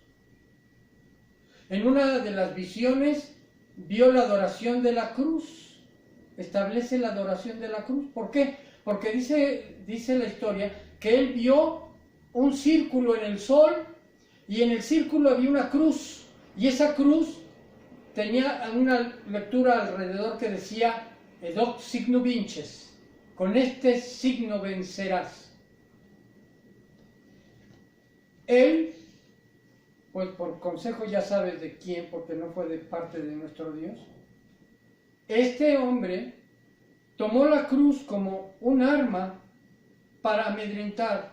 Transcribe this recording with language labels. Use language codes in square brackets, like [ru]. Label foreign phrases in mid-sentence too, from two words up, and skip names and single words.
[es] En una de las visiones vio la adoración de la cruz, establece la adoración de la cruz. ¿Por qué? Porque dice la historia que él vio un círculo en el sol y en el círculo había una cruz. Y esa cruz tenía una lectura alrededor que decía [la] Edoc signo vinces, [es] con este signo vencerás. Él, pues por consejo ya sabes de quién, porque no fue de parte de nuestro Dios, este hombre tomó la cruz como un arma para amedrentar.